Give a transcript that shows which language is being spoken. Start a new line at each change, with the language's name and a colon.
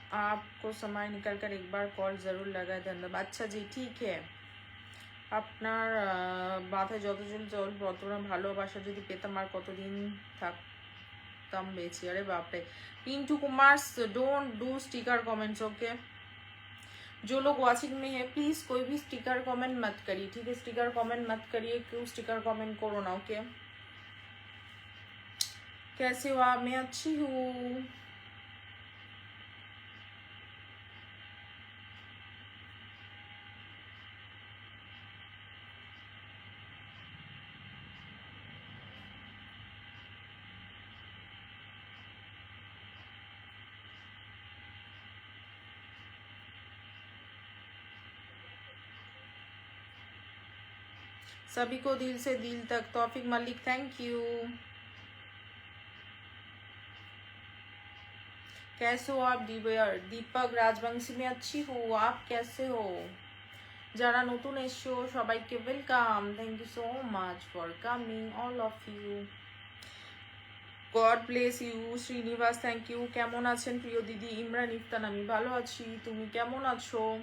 Hindi: आपको समय निकल कर एक बार कॉल जरूर लगाए, धन्यवाद। अच्छा जी, ठीक है।
Bangla: আপনার মাথায় যত জল যতটা ভালোবাসা যদি পেতাম আর কতদিন থাকতাম বেঁচে। আরে বাপরে।
Hindi: Pintu Kumar,
English: Don't do sticker comments, okay?
Hindi: जो लोग वाचिंग में है प्लीज कोई भी स्टिकर कमेंट मत करिए, ठीक है? स्टिकर कमेंट मत करिए, क्यों स्टिकर कमेंट करो ना, ओके? कैसे हो आप? मैं अच्छी हूँ। सभी को दिल से दिल तक। Taufiq Malik, thank you. कैसे हो आप? दीपक राजवंशी, में अच्छी हूँ, आप कैसे हो?
Bangla: যারা নতুন এসছো সবাইকে welcome,
English: Thank you so much for coming all of you. God bless you Srinivas, thank you.
Bangla: কেমন আছেন প্রিয় দিদি? ইমরান ইফতান, আমি ভালো আছি, তুমি কেমন আছো?